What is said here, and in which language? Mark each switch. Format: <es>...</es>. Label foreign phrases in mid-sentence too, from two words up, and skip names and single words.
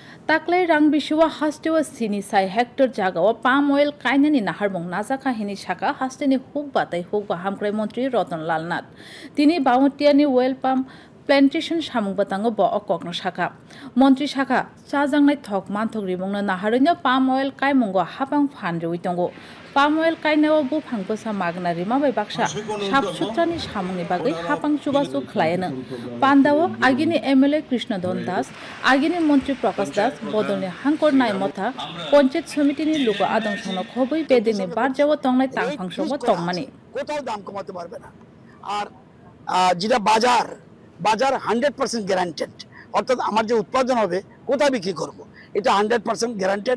<trp>Taklay rang bishwa hastewa sini sai hector jagawa palm oil kainani naharbong nazaka hini shaka hasteni hukba tai hukba hamkrai montri Ratan Lal Nath. Tini Baumutiani oil palm plantation samung batango bo okokno shaka. Montri shaka chajangnai thok manthok rimongna naharino palm oil kaimongo hapang phanre uitongo. Palm oil kainawa bu phangposa magna rima bai baksa sap sutrani samungni bagai hapang chubasu khlaena. Pandawo agini MLA Krishnadon Das, agini Montri Prakash Das, bodolni hangkor nai motha পঞ্চায়েত সমিতিনি লোক আদং সনক হবই বেদিনে বার যাওয়া তংলাই তাং ফাংশব তংমানি</trp> <bn>কোথাও দাম কমাতে পারবে না। আর যেটা বাজার 100% গ্যারান্টেড, অর্থাৎ আমার যে উৎপাদন হবে কোথায় বিক্রি করব এটা 100% গ্যারান্টেড।</bn>